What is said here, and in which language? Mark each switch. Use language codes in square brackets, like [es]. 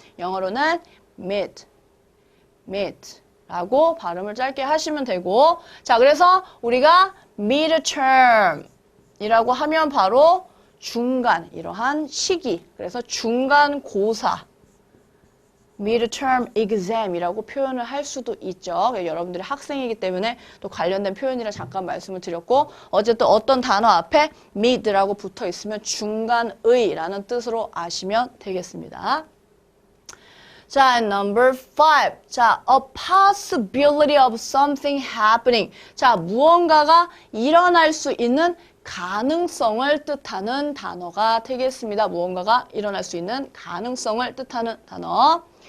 [ko] 영어로는 mid 라고 발음을 짧게 하시면 되고, 자, 그래서 우리가 midterm 이라고 하면 바로 중간, 이러한 시기, 그래서 중간고사, midterm exam이라고 표현을 할 수도 있죠. 여러분들이 학생이기 때문에 또 관련된 표현이라 잠깐 말씀을 드렸고, 어쨌든 어떤 단어 앞에 mid라고 붙어 있으면 중간의라는 뜻으로 아시면 되겠습니다. [en] 자, number 5. 자, a possibility of something happening. [ko] 자, 무언가가 일어날 수 있는 가능성을 뜻하는 단어가 되겠습니다. 무언가가 일어날 수 있는 가능성을 뜻하는 단어.